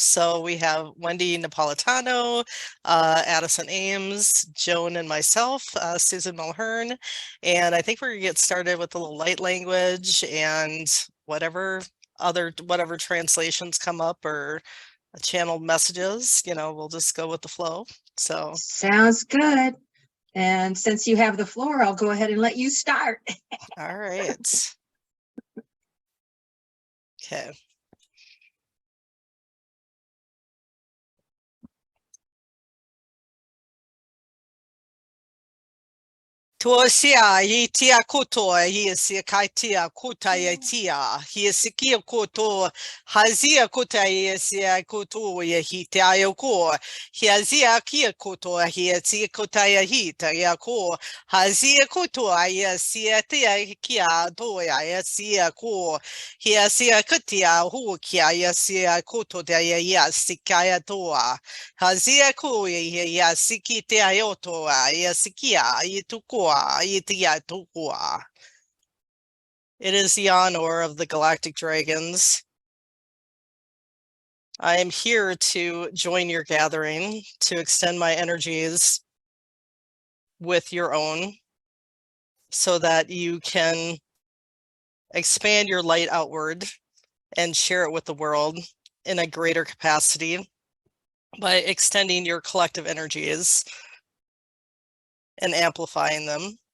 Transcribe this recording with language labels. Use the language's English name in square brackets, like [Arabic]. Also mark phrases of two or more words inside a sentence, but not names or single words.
[English] So we have Wendy Napolitano, Addison Ames, Joan and myself, Susan Mulhern, and I think we're gonna get started with a little light language and whatever translations come up or channeled messages, we'll just go with the flow. So, Sounds good. And since you have the floor, I'll go ahead and let you start. all right. Okay. Tuosia i tia kuto hi si kaitia kuta i tia hi si kia kuto hazia kuta i si kuto i hi tia i ko hi hazia kia kuto hi si kuta i hi tia ko hazia kuto i si tia kia to i si ko hi si kutia hu kia i si kuto tia i si kia to hazia ku i si kia i to i si kia i tuko. It is the honor of the Galactic Dragons. I am here to join your gathering, to extend my energies with your own, so that you can expand your light outward and share it with the world in a greater capacity by extending your collective energies and amplifying them.